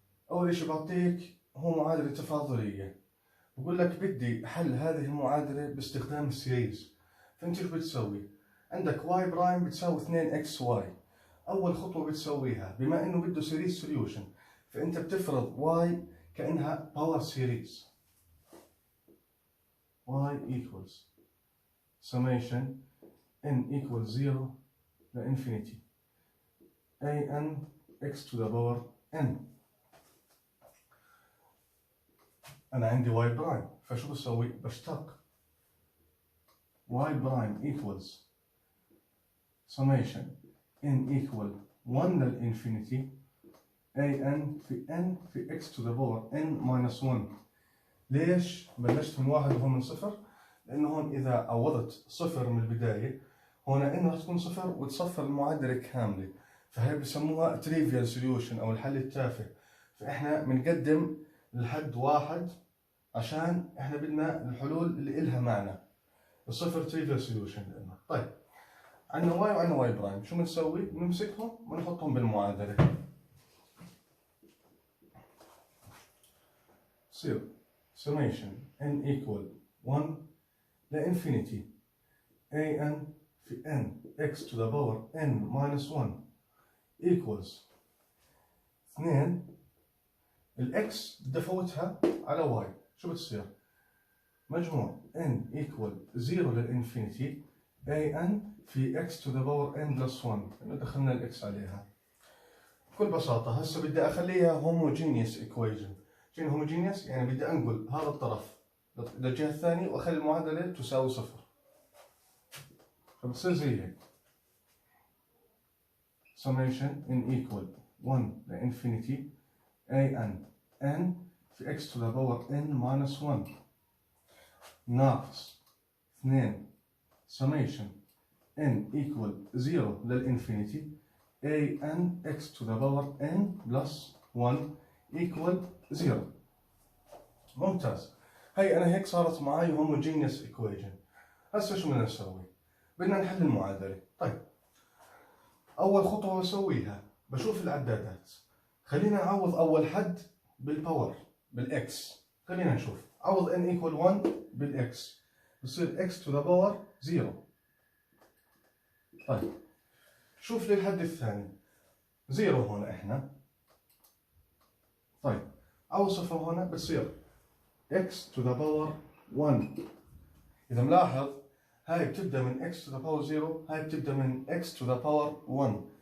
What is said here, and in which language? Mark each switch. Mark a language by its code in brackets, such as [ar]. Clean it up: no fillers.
[ar] أول إشي بعطيك هو معادلة تفاضلية، بقول لك بدي حل هذه المعادلة باستخدام السيريز. فأنت شو بتسوي؟ عندك واي برايم بتساوي 2 اكس واي. أول خطوة بتسويها بما إنه بده سيريز سوليوشن، فأنت بتفرض واي كأنها باور سيريز. [en] y equals summation n equals 0 لإنفينيتي an x to the power n. [ar] أنا عندي y برايم، فشو بسوي؟ بشتق [en] y prime equals summation n equal 1 للإنفينيتي an في n في x to the power n minus 1. [ar] ليش بلشت من 1 وهو من 0؟ لأنه هون إذا عوضت 0 من البداية، هون n راح تكون 0 وتصفر المعادلة كاملة، فهي بسموها [en] trivial solution [ar] أو الحل التافه. فإحنا بنقدم الحد 1 عشان إحنا بدنا الحلول اللي إلها معنى. الصفر [en] trivial solution [ar] لنا. طيب عندنا y وعندنا y برايم، شو بنسوي؟ بنمسكهم ونحطهم بالمعادلة. [en] صير summation n equal 1 لإنفينيتي an في n x to the power n minus 1 equals 2. [ar] الx بدي افوتها على y، شو بتصير؟ مجموع n equal 0 للإنفينيتي an في [en] x to the power n plus 1، [ar] لأنه دخلنا الx عليها. بكل بساطة هسه بدي أخليها [en] homogeneous equation. [ar] شنو homogeneous؟ يعني بدي أنقل هذا الطرف للجهة الثانية وأخلي المعادلة تساوي 0. فبتصير زي هيك [en] summation n equal 1 لإنفينيتي n في x to the power n minus 1 ناقص 2 summation n equal 0 للإنفينيتي an x to the power n plus 1 equal 0. [ar] ممتاز. هي أنا هيك صارت معي [en] homogeneous equation. [ar] هسه شو بدنا نسوي؟ بدنا نحل المعادلة. طيب أول خطوة بسويها بشوف العدادات. خلينا نعوض أول حد بالباور بالإكس. خلينا نشوف. [en] عوض n equal 1 [ar] بالإكس بصير [en] x to the power 0. [ar] طيب شوف لي الحد الثاني 0 هون إحنا. طيب عوض صفر هون بتصير [en] x to the power 1. [ar] إذا ملاحظ هاي بتبدأ من [en] x to the power 0، [ar] هاي بتبدأ من [en] x to the power 1.